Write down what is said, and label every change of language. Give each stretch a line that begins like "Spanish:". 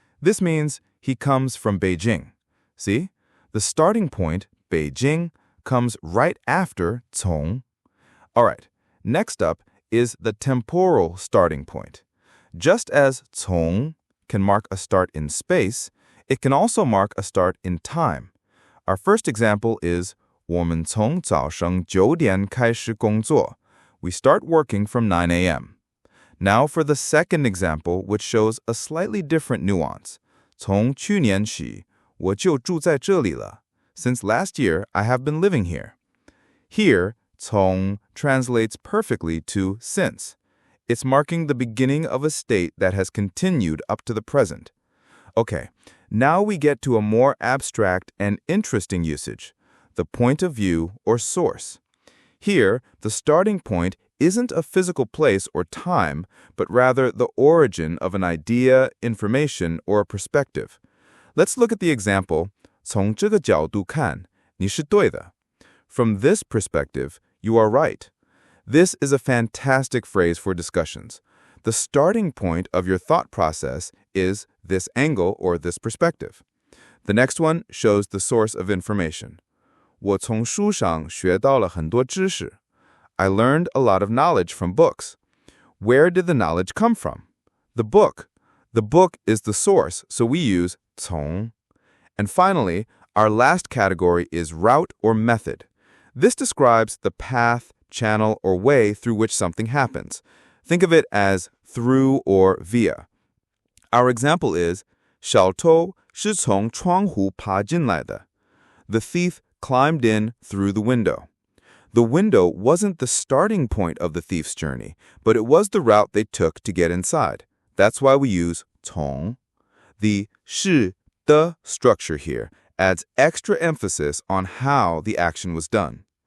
English: This means he comes from Beijing. See? The starting point, 北京, comes right after 从. All right, next up is the temporal starting point. Just as 从 can mark a start in space, it can also mark a start in time. Our first example is
Chinese: 我们从早上9点开始工作.
English: We start working from 9 a.m. Now for the second example, which shows a slightly different nuance.
Chinese: 从去年起我就住在这里了.
English: Since last year, I have been living here. Here, 从 translates perfectly to since. It's marking the beginning of a state that has continued up to the present. Okay, now we get to a more abstract and interesting usage, the point of view or source. Here, the starting point isn't a physical place or time, but rather the origin of an idea, information, or a perspective. Let's look at the example,
Chinese: 从这个角度看，你是对的.
English: From this perspective, you are right. This is a fantastic phrase for discussions. The starting point of your thought process is this angle or this perspective. The next one shows the source of information.
Chinese: 我从书上学到了很多知识.
English: I learned a lot of knowledge from books. Where did the knowledge come from? The book. The book is the source, so we use 从.And finally, our last category is route or method. This describes the path, channel, or way through which something happens. Think of it as through or via. Our example is
Chinese: 小偷是从窗户爬进来的.
English: The thief climbed in through the window. The window wasn't the starting point of the thief's journey, but it was the route they took to get inside. That's why we use 从.The 是, the structure here adds extra emphasis on how the action was done.